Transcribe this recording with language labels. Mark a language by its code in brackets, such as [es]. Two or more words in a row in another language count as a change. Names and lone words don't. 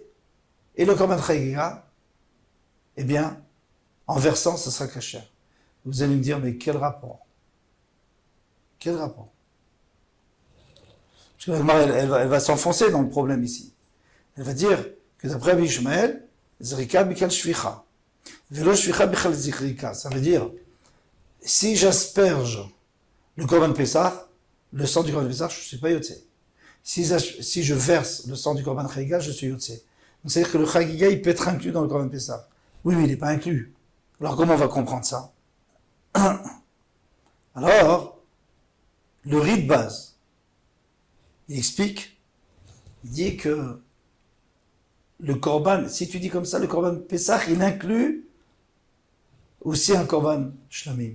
[fr] Et le Korban Chagiga, eh bien, en versant, ça sera kasher. Vous allez me dire, mais quel rapport? Quel rapport? Parce que la Gemara, elle va s'enfoncer dans le problème ici. Elle va dire que d'après Rabbi Ishmael, [he] זריקה בכלל שפיכה. ולא שפיכה בכלל זריקה. [fr] Ça veut dire, si j'asperge le Korban Pessah, le sang du Korban Pessah, je ne suis pas yotse. Si je verse le sang du Korban Chagiga, je suis yotse. Donc c'est-à-dire que le Chagiga, il peut être inclus dans le Korban Pessah. Oui, mais il n'est pas inclus. Alors comment on va comprendre ça? Alors, le riz de base, il explique, il dit que le Korban, si tu dis comme ça, le Korban Pessah, il inclut aussi un Korban Shlamim.